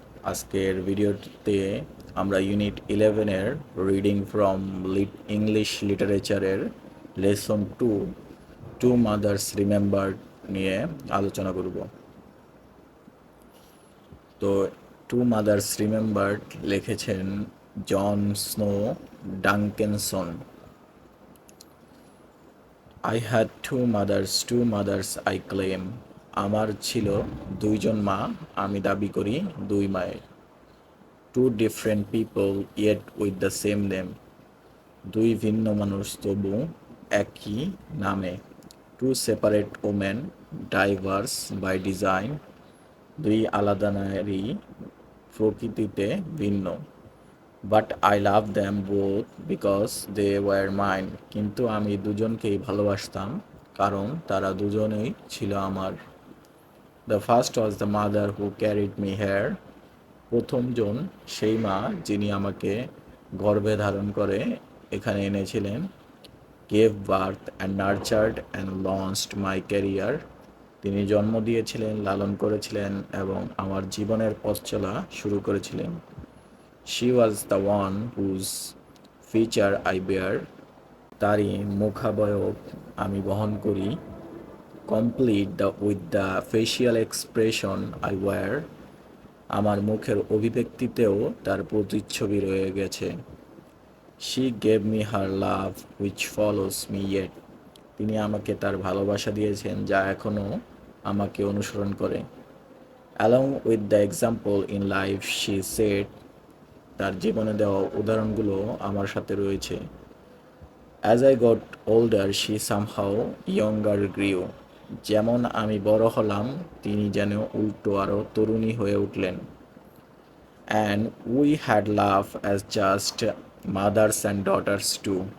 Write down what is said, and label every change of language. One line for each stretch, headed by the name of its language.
Bangla: আজকের ভিডিওতে আমরা unit 11-এর reading from English লিটারেচারের lesson 2 two mother's remembered নিয়ে আলোচনা করব। তো টু মাদার্স রিমেম্বার্ড লিখেছেন জন snow ডাঙ্কেনসন।
English: I had two mothers I claim.
Bangla: আমার ছিল দুইজন মা, আমি দাবি করি দুই মায়ের।
English: Two different people yet with the same name.
Bangla: দুই ভিন্ন মানুষ তবু একই নামে।
English: Two separate women, diverse by design.
Bangla: দুই আলাদা নারী, প্রকৃতিতে ভিন্ন।
English: But I love them both because they were mine.
Bangla: কিন্তু আমি দুজনকেই ভালোবাসতাম কারণ তারা দুজনেই ছিল আমার।
English: The first was the mother who carried me here.
Bangla: প্রথমজন সেই মা যিনি আমাকে গর্ভে ধারণ করে এখানে এনেছিলেন।
English: Gave birth and nurtured and launched my career.
Bangla: তিনি জন্ম দিয়েছিলেন, লালন করেছিলেন এবং আমার জীবনের পথ চলা শুরু করেছিলেন।
English: She was the one whose feature I bear.
Bangla: তারই মুখাবয়ব আমি বহন করি।
English: Complete with the facial expression I wear.
Bangla: আমার মুখের অভিব্যক্তিতেও তার প্রতিচ্ছবি রয়ে গেছে।
English: She gave me her love which follows me yet.
Bangla: তিনি আমাকে তার ভালোবাসা দিয়েছেন যা এখনও আমাকে অনুসরণ করে।
English: Along with the example in life she said.
Bangla: তার জীবনে দেওয়া উদাহরণগুলো আমার সাথে রয়েছে।
English: As I got older she somehow younger grew.
Bangla: যেমন আমি বড় হলাম তিনি যেন উল্টো আরও তরুণী হয়ে উঠলেন।
English: And we had love as just mothers and daughters too.